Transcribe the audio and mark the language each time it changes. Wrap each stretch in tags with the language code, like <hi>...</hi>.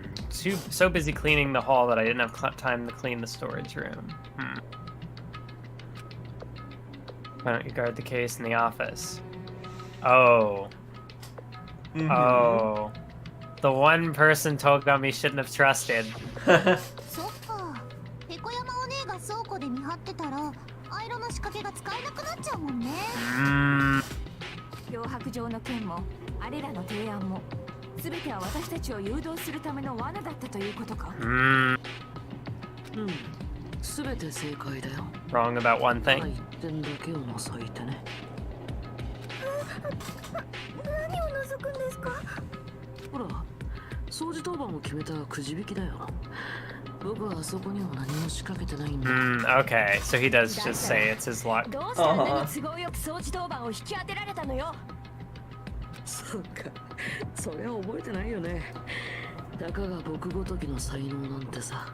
<en>So busy cleaning the hall that I didn't have time to clean the storage room. Why don't you guard the case in the office? Oh. Oh. The one person Togami shouldn't have trusted.</en> <ja>そっか。ペコ山お姉が倉庫で見張ってたら、アイロの仕掛けが使えなくなっちゃうもんね。脅迫状の件も、あれらの提案も、すべては私たちを誘導するための罠だったということか。すべて正解だよ。</ja> <en>Wrong about one thing.</en> <ja>一点だけを除いてね。何を除くんですか？ほら、掃除当番を決めたくじ引きだよ。僕はあそこには何も仕掛けてないんだ。</ja> <en>Okay, so he does just say it's his luck.</en> <ja>どうしてあんなに都合よく掃除当番を引き当てられたのよ。そうか、それは覚えてないよね。たかが僕ごときの才能なんてさ。</ja>